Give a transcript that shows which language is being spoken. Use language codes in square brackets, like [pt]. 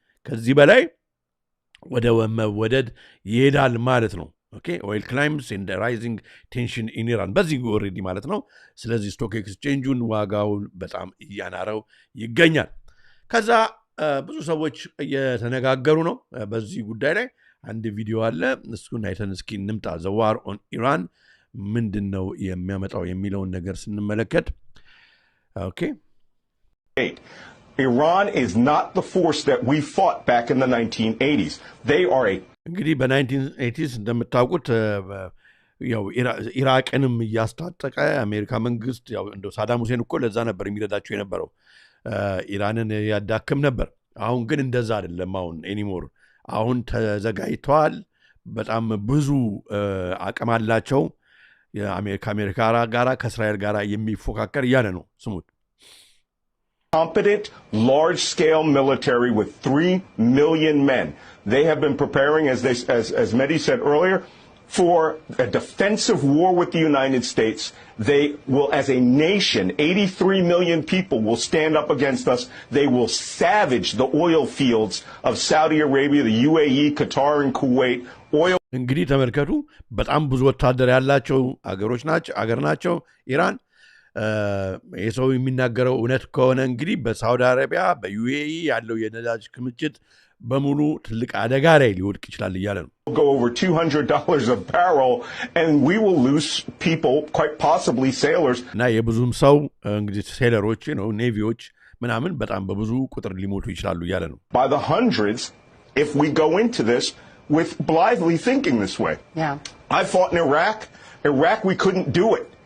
[am] ከዚህ በላይ ወደ መወደድ ይሄዳል ማለት ነው። [en] okay oil climbs and the rising tension in Iran [am] በዚህ already ማለት ነው። ስለዚህ ስቶክ ኤክስቼንጁን ዋጋውን በጣም እያናረው ይገኛል። ከዛ ብዙ ሰዎች እየተነጋገሩ ነው በዚህ ጉዳይ ላይ። አንድ ቪዲዮ አለ፣ እሱን አይተን እስኪ እንምጣ። [en] the war on Iran [am] ምንድነው የሚያመጣው የሚለውን ነገር ስንመለከት okay [en] Iran is not the force that we fought back in the 1980s. They are a [am] እንግዲህ በ1980s እንደምታውቁት ያው ኢራቅንም እያስታጠቀ አሜሪካ መንግስት ያው እንደው ሳዳም ሁሴን እኮ ለዛ ነበር የሚረዳቸው የነበረው ኢራንን ያዳክም ነበር። አሁን ግን እንደዛ አይደለም። አሁን ኤኒሞር አሁን ተዘጋጅተዋል። በጣም ብዙ አቅም አላቸው። የአሜሪካ ጋራ ከእስራኤል ጋራ የሚፎካከር እያለ ነው። ስሙት። [en] competent, large-scale military with 3 million men. They have been preparing, as Mehdi said earlier, for a defensive war with the United States. They will, as a nation, 83 million people will stand up against us. They will savage the oil fields of Saudi Arabia, the UAE, Qatar, and Kuwait. Oil. [am] እንግዲህ ተመልከቱ፣ በጣም ብዙ ወታደር ያላቸው አገር ናቸው ኢራን። የሰው የሚናገረው እውነት ከሆነ እንግዲህ በሳውዲ አረቢያ በዩኤኢ ያለው የነዳጅ ክምችት በሙሉ ትልቅ አደጋ ላይ ሊወድቅ ይችላል እያለ ነው። [en] Go over $200 a barrel and we will lose people, quite possibly sailors. [am] እና የብዙም ሰው እንግዲህ ሴለሮች ነው ኔቪዎች ምናምን በጣም በብዙ ቁጥር ሊሞቱ ይችላሉ እያለ ነው። [en] By the hundreds if we go into this with blithely thinking this way. Yeah. I fought in Iraq we couldn't do it.